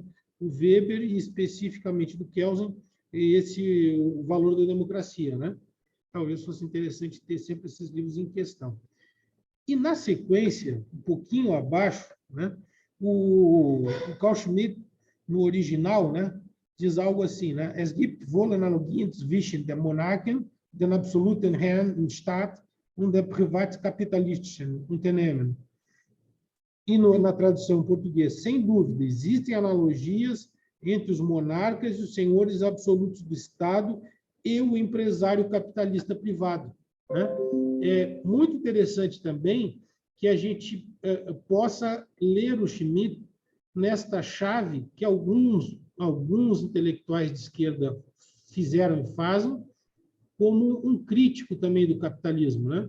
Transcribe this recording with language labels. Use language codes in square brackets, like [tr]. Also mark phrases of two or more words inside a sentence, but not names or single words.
[pt] O Weber e, especificamente, do Kelsen, o valor da democracia, né? Talvez fosse interessante ter sempre esses livros em questão. E, na sequência, um pouquinho abaixo, né, o Carl Schmitt, no original, né, diz algo assim, né? [de] Es gibt wohl Analogien zwischen der Monarchen, den absoluten Herren im Staat und der privatkapitalistischen Unternehmen. [pt] E na tradução em português, sem dúvida, existem analogias entre os monarcas e os senhores absolutos do Estado e o empresário capitalista privado, né? É muito interessante também que a gente possa ler o Schmitt nesta chave que alguns intelectuais de esquerda fizeram e fazem, como um crítico também do capitalismo, né?